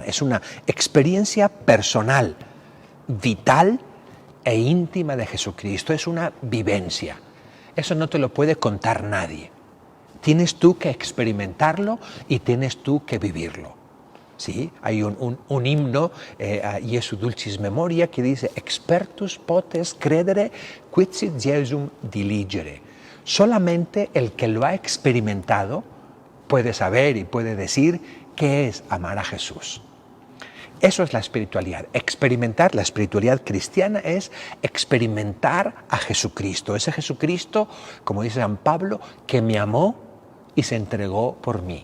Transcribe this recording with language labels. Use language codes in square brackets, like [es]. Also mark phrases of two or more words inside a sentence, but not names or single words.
[es] Es una experiencia personal, vital e íntima de Jesucristo. Es una vivencia. Eso no te lo puede contar nadie. Tienes tú que experimentarlo y tienes tú que vivirlo. ¿Sí? Hay un himno, Jesu Dulcis Memoria, que dice: [la] Expertus potes credere, quidsit Jesum diligere. [es] Solamente el que lo ha experimentado puede saber y puede decir qué es amar a Jesús. Eso es la espiritualidad. Experimentar, la espiritualidad cristiana es experimentar a Jesucristo. Ese Jesucristo, como dice San Pablo, que me amó y se entregó por mí.